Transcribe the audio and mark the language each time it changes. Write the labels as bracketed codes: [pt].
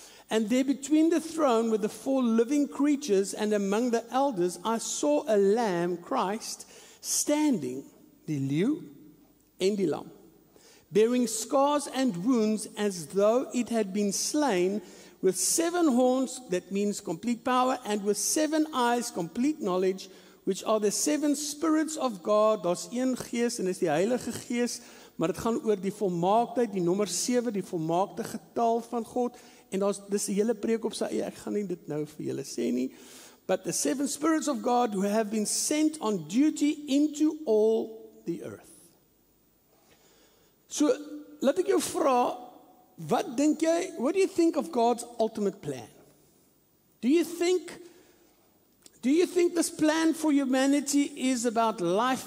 [en] And there between the throne with the 4 living creatures and among the elders, I saw a lamb, Christ, standing, die leeu en die lam, bearing scars and wounds as though it had been slain, with 7 horns, that means complete power, and with 7 eyes, complete knowledge, which are the 7 spirits of God. [af] Daar's een gees en dis die Heilige Gees, maar dit gaan oor die volmaaktheid, die nommer 7, die volmaakte getal van God. En dis 'n hele preek op sy eie, ek gaan nie dit nou vir julle sê nie. [en] But the 7 spirits of God who have been sent on duty into all the earth. So, laat ek jou vra, wat dink jy, what do you think of God's ultimate plan? Do you think this plan for humanity is about life?